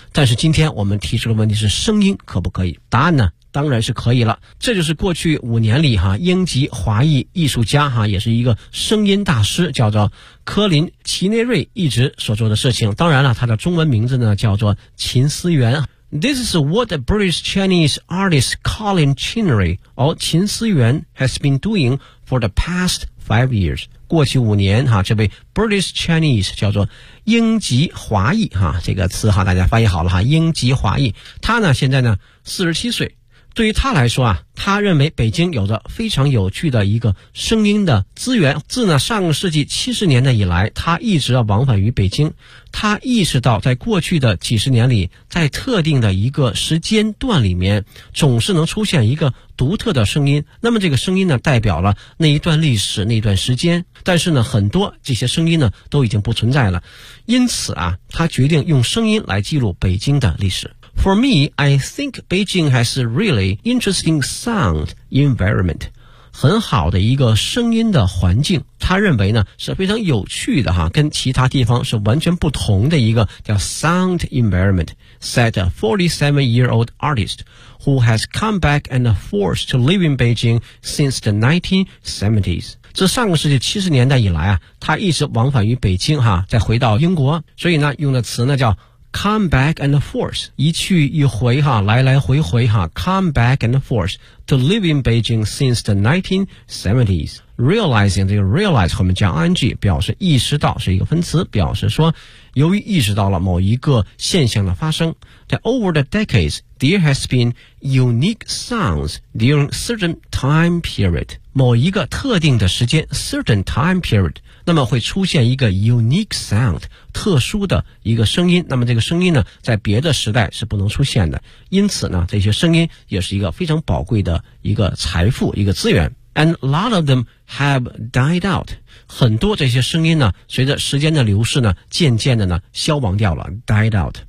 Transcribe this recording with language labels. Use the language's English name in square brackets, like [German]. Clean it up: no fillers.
[Chinese] 但是今天我们提出的问题是，声音可不可以？答案呢，当然是可以了。这就是过去五年里哈，英籍华裔艺术家哈，也是一个声音大师，叫做科林·齐内瑞一直所做的事情。当然了，他的中文名字呢叫做秦思源。 [English] This is what the British Chinese artist Colin Chinnery or 秦思源 has been doing for the past 5 years。 [Chinese] 过去五年哈，这位 British Chinese 叫做英籍华裔哈，这个词哈大家翻译好了哈，英籍华裔。他呢现在呢47岁。对于他来说啊，他认为北京有着非常有趣的一个声音的资源。自呢上世纪70年代以来，他一直往返于北京，他意识到在过去的几十年里，在特定的一个时间段里面，总是能出现一个独特的声音，那么这个声音呢代表了那一段历史，那一段时间，但是呢很多这些声音呢都已经不存在了，因此啊他决定用声音来记录北京的历史。 [English] For me, I think Beijing has a really interesting sound environment. [Chinese] 很好的一个声音的环境。他认为呢是非常有趣的哈，跟其他地方是完全不同的一个叫 [English] sound environment, said a 47-year-old artist who has come back and forced to live in Beijing since the 1970s. [Chinese] 自上个世纪70年代以来啊，他一直往返于北京哈，再回到英国，所以呢用的词呢叫 [English] Come back and forth, [Chinese] 一去一回哈，来来回回哈。 [English] Come back and forth to live in Beijing since the 1970s. [Chinese] Realizing 这个 realize 后面加 ing 表示意识到，是一个分词，表示说由于意识到了某一个现象的发生。 [English] That over the decades, there has been unique sounds during certain time period. [Chinese] 某一个特定的时间 , [English] certain time period. [Chinese] 那么会出现一个 unique sound, 特殊的一个声音，那么这个声音呢在别的时代是不能出现的，因此呢这些声音也是一个非常宝贵的一个财富，一个资源。 [English] And a lot of them have died out, [Chinese] 很多这些声音呢随着时间的流逝呢渐渐的呢消亡掉了， died out.